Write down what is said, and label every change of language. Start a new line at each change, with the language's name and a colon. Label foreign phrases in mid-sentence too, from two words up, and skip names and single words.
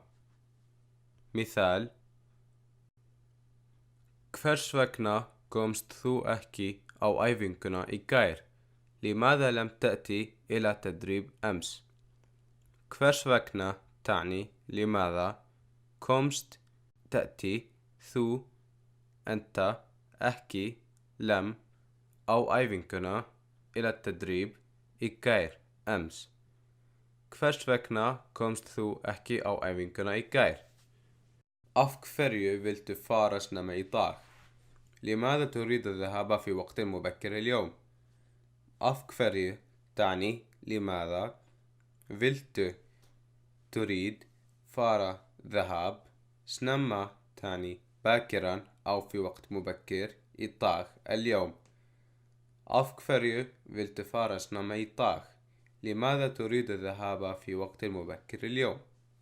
Arabic: مثال:
Icelandic: Hvers vegna komst þú ekki á æfinguna í gær,
Arabic: لماذا لم تأتي إلى تدريب أمس.
Icelandic: Hvers vegna
Arabic: تعني لماذا، كومست تأتي، ثو أنت، أحكي لم،
Icelandic: á æfinguna
Arabic: إلى التدريب، إيكاير أمس.
Icelandic: Hvers vegna komst þú ekki á æfinguna í gær? Af hverju viltu fara snemma í dag?
Arabic: لماذا تريد الذهاب في وقت مبكر اليوم؟
Icelandic: af hverju
Arabic: تعني لماذا viltu تريد fara ذهاب snemma تعني باكرا أو في وقت مبكر
Icelandic: í dag
Arabic: اليوم.
Icelandic: af hverju viltu fara snemma í dag؟
Arabic: لماذا تريد الذهاب في وقت مبكر اليوم؟